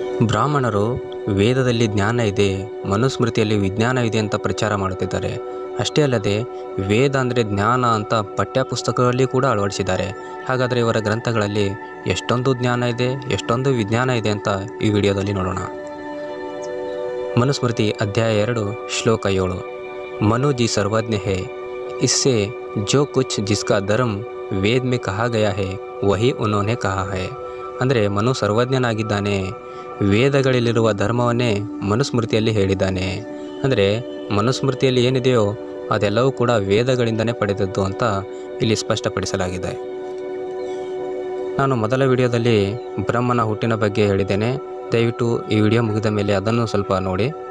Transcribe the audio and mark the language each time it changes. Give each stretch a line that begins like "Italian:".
Kannada: ಬ್ರಾಹ್ಮಣರು ವೇದದಲ್ಲಿ ಜ್ಞಾನ ಇದೆ, ಮನುಸ್ಮೃತಿಯಲ್ಲಿ ವಿಜ್ಞಾನ ಇದೆ ಅಂತ ಪ್ರಚಾರ ಮಾಡುತ್ತಿದ್ದಾರೆ. ಅಷ್ಟೇ ಅಲ್ಲದೆ ವೇದ ಅಂದರೆ ಜ್ಞಾನ ಅಂತ ಪಠ್ಯಪುಸ್ತಕಗಳಲ್ಲಿ ಕೂಡ ಅಳವಡಿಸಿದ್ದಾರೆ. ಹಾಗಾದರೆ ಇವರ ಗ್ರಂಥಗಳಲ್ಲಿ ಎಷ್ಟೊಂದು ಜ್ಞಾನ ಇದೆ, ಎಷ್ಟೊಂದು ವಿಜ್ಞಾನ ಇದೆ ಅಂತ ಈ ವಿಡಿಯೋದಲ್ಲಿ ನೋಡೋಣ. ಮನುಸ್ಮೃತಿ ಅಧ್ಯಾಯ 2 ಶ್ಲೋಕ 7.
Hindi: मनु जी सर्वज्ञ है, इससे जो कुछ जिसका धर्म ವೇದ में कहा गया है वही उन्होंने कहा है.
Kannada: ಅಂದರೆ ಮನು ಸರ್ವಜ್ಞನಾಗಿದ್ದಾನೆ, ವೇದಗಳಲ್ಲಿರುವ ಧರ್ಮವನ್ನೇ ಮನುಸ್ಮೃತಿಯಲ್ಲಿ ಹೇಳಿದ್ದಾನೆ. ಅಂದರೆ ಮನುಸ್ಮೃತಿಯಲ್ಲಿ ಏನಿದೆಯೋ ಅದೆಲ್ಲವೂ ಕೂಡ ವೇದಗಳಿಂದನೇ ಪಡೆದದ್ದು ಅಂತ ಇಲ್ಲಿ ಸ್ಪಷ್ಟಪಡಿಸಲಾಗಿದೆ. ನಾನು ಮೊದಲ ವಿಡಿಯೋದಲ್ಲಿ ಬ್ರಹ್ಮನ ಹುಟ್ಟಿನ ಬಗ್ಗೆ ಹೇಳಿದ್ದೇನೆ. ದಯವಿಟ್ಟು ಈ ವಿಡಿಯೋ ಮುಗಿದ ಮೇಲೆ ಅದನ್ನು ಸ್ವಲ್ಪ ನೋಡಿ.